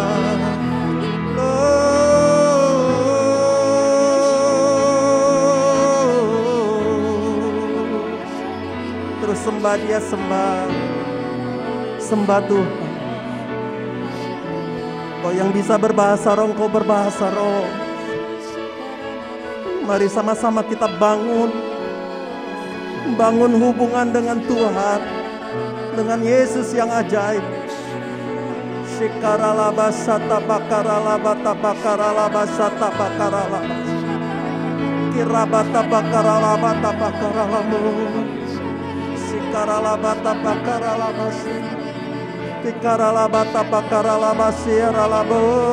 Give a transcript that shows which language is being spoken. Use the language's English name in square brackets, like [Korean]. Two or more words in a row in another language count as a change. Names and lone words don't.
[Indonesian] Sembah Dia, sembah Tuhan. Kau yang bisa berbahasa roh, Kau berbahasa roh. Mari sama-sama kita bangun hubungan dengan Tuhan, dengan Yesus yang ajaib. Shikaralaba sata bakaralaba tabakaralaba sata bakaralaba, kirabata bakaralaba tabakaralamu. Karalabata bakaralabasi, tikaralabata bakaralabasi ralabo.